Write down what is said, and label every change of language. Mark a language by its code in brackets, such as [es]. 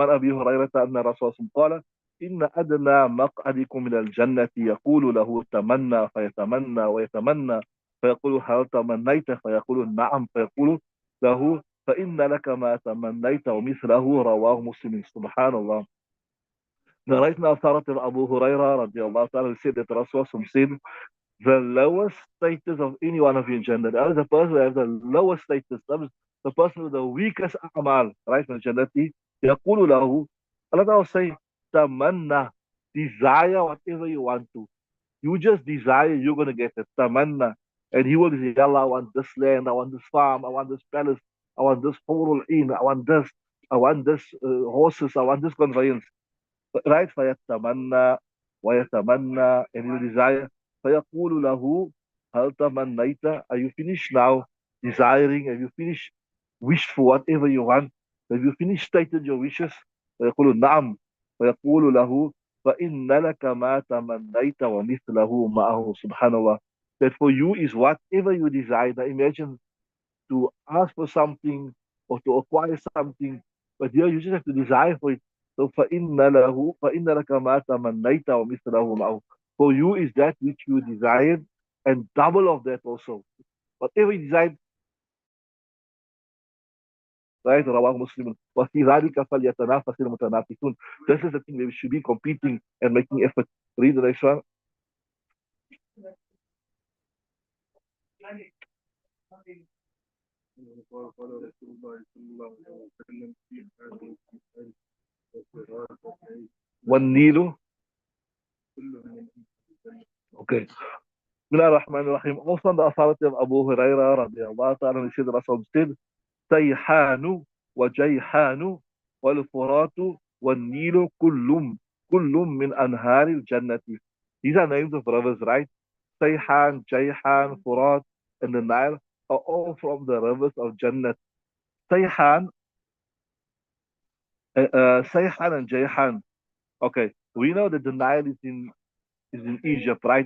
[ar] عن ابي هريره ان الرسول قال إن أدنى مقعدكم من الجنة يقول له تمنى فيتمنى ويتمنى فيقول هل تمنيت فيقول نعم فيقول له فإن لك ما تمنيت ومثله. رواه مسلم. سبحان الله. [en] Narrating authority of Abu Huraira radiallahu ta'ala said that Rasul said the lowest status of any one of you in Jannah. That is the person who has the lowest status. That is the person with the weakest amal. Right? In Jannah. [ar] يقول له, [en] Allah Ta'ala say, tamanna, desire whatever you want to. You just desire, you're going to get it. Tamanna. And he will say, Allah, I want this land, I want this farm, I want this palace, I want this hurul in, I want this horses, I want this conveyance. Right? [ar] فيتمنى ويتمنى [en] and you desire. [ar] فيقول له هل تمنيت? [en] Are you finished now desiring? Have you finished wished for whatever you want? Have you finished stated your wishes? [ar] فيقول نعم. فيقول له فإن لك ما تمنيت ومثله معه. سبحان الله. [en] That for you is whatever you desire. Now imagine to ask for something or to acquire something, but here you just have to desire for it. [ar] So فإن لك ما تمنيت ومثله معه. [en] For you is that which you desired and double of that also. Whatever you desired, right? [ar] رواه مسلم. وفي ذلك فليتنافس المتنافسون. [en] This is the thing that we should be competing and making effort. Read the next one. [ar] قال رسول الله صلى الله عليه وسلم في هذه الآية والصراط والنيل. كل من [en] Okay. Bismillah ar-Rahman ar-Rahim. Also on the authority of Abu Huraira radiallahu ta'ala, he said, Rasul said, [ar] سيحان وجيحان والفرات والنيل كل من أنهار الجنة. [en] These are names of rivers, right? Sayhan, Jayhan, Furat, and the Nile are all from the rivers of Jannah. Sayhan, Sayhan and Jayhan. Okay, we know that the Nile is in Egypt, right?